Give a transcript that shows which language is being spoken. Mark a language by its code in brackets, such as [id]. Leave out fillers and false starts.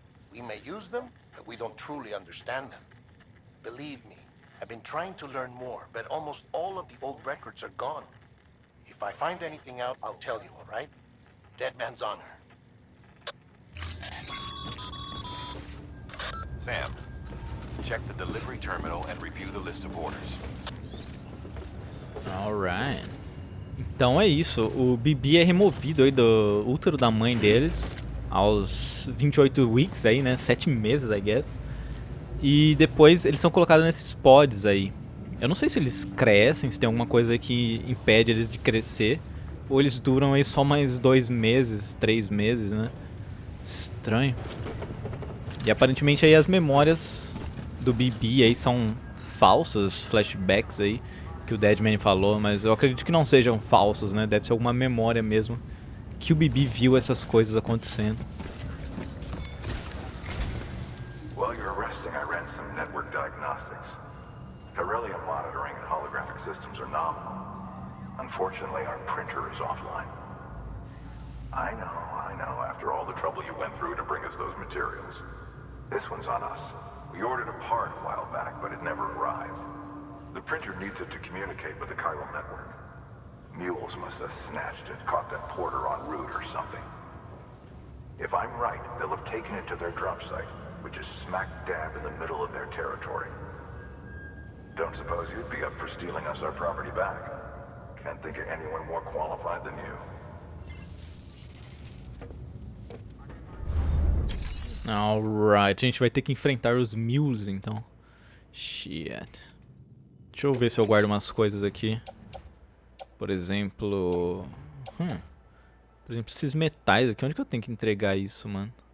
[en] We may use them, but we don't truly understand them. Believe me, I've been trying to learn more, but almost all of the old records are gone. If I find anything out, I'll tell you, all right? Dead man's honor. Sam, check the delivery terminal and review the list of orders. Alright. [pt] Então é isso, o Bibi é removido aí do útero da mãe deles aos [en] 28 weeks [pt] aí, né, 7 meses, [en] I guess. [pt] E depois eles são colocados nesses pods aí. Eu não sei se eles crescem, se tem alguma coisa que impede eles de crescer, ou eles duram aí só mais 2 meses, 3 meses, né? Estranho. E aparentemente aí as memórias do Bibi aí são falsas, flashbacks aí, que o Deadman falou, mas eu acredito que não sejam falsos, né? Deve ser alguma memória mesmo que o Bibi viu essas coisas acontecendo. [en] While you're resting, I ran some network diagnostics. Beryllium monitoring and holographic systems are nominal. Unfortunately, our printer is offline. I know. After all the trouble you went through to bring us those materials. This one's on us. We ordered a part a while back, but it never arrived. The printer needs it to communicate with the chiral network. Mules must have snatched it, caught that porter en route or something. If I'm right, they'll have taken it to their drop site, which is smack dab in the middle of their territory. Don't suppose you'd be up for stealing us our property back? Can't think of anyone more qualified than you. [pt] Alright, a gente vai ter que enfrentar os Mules então. Shit. Deixa eu ver se eu guardo umas coisas aqui. Por exemplo... Por exemplo, esses metais aqui. Onde que eu tenho que entregar isso, mano?